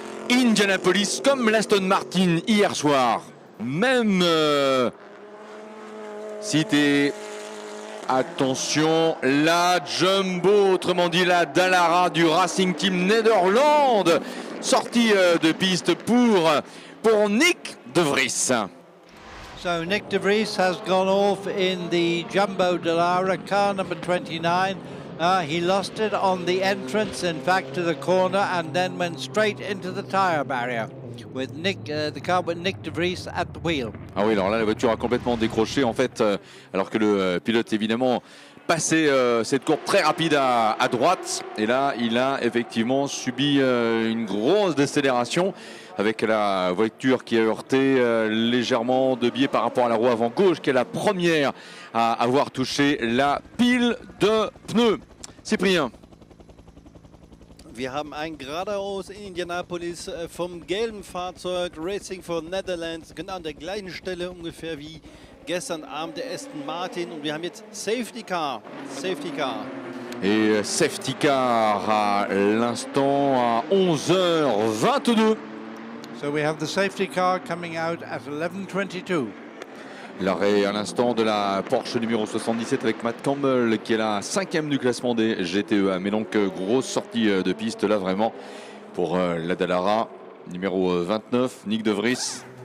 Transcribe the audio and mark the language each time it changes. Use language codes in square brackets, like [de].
[fr] Indianapolis, comme l'Aston Martin hier soir. Même cité. Attention, la Jumbo, autrement dit la Dallara du Racing Team Nederland. Sortie de piste pour Nick De Vries. [en] So Nick De Vries has gone off in the Jumbo Dallara, car number 29. He lost it on the entrance, in fact, to the corner, and then went straight into the tyre barrier with the car with Nick De Vries at the wheel. [fr] Ah oui, alors là, la voiture a complètement décroché, en fait, alors que le pilote, évidemment, passait cette courbe très rapide à droite. Et là, il a effectivement subi une grosse décélération, avec la voiture qui a heurté légèrement de biais par rapport à la roue avant gauche, qui est la première à avoir touché la pile de pneus. Cyprien. [de] Wir haben ein geradeaus in Indianapolis vom gelben Fahrzeug Racing for Netherlands, genau an der gleichen Stelle ungefähr wie gestern Abend der Aston Martin. Und wir haben jetzt Safety Car. Safety Car. [fr] Et safety car à l'instant à 11h22. [en] So we have the safety car coming out at 11:22. [fr] L'arrêt à l'instant de la Porsche numéro 77 avec Matt Campbell qui est la 5e du classement des GTEA. Mais donc grosse sortie de piste là vraiment pour la Dallara numéro 29, Nick De Vries.